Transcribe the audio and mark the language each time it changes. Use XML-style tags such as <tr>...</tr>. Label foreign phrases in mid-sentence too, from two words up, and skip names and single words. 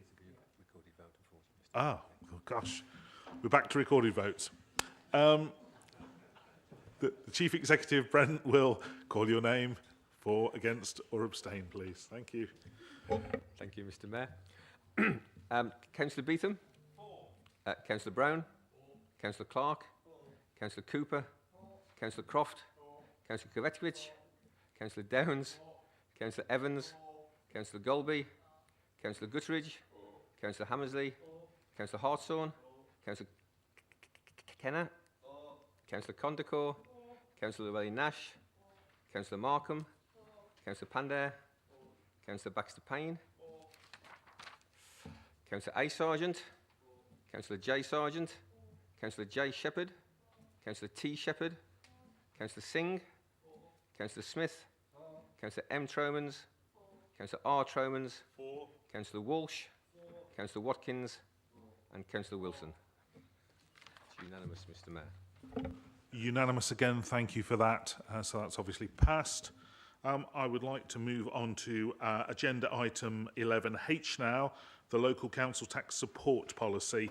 <en>Oh, gosh. We're back to recorded votes. The Chief Executive, Brent, will call your name for, against or abstain, please. Thank you. Thank you, Mr Mayor. Councillor Beetham? Councillor Brown? Councillor Clark? Councillor Cooper? Councillor Croft? Councillor Kovacevic? Councillor Downs? Councillor Evans? Councillor Golby? Councillor Gutteridge? Councillor Hammersley? Councillor Hartshorn? Councillor Kenner? Councillor Condicore? Councillor Llewellyn-Nash? Councillor Markham? Councillor Pandair? Councillor Baxter-Payne? Councillor A. Sargent? Councillor J. Sargent? Councillor J. Shepherd? Councillor T. Shepherd? Councillor Singh? Councillor Smith? Councillor M. Tromans? Councillor R. Tromans? Councillor Walsh? Councillor Watkins? And Councillor Wilson. It's unanimous, Mr Mayor. Unanimous again, thank you for that. So that's obviously passed. I would like to move on to agenda item 11H now, the local council tax support policy.</en>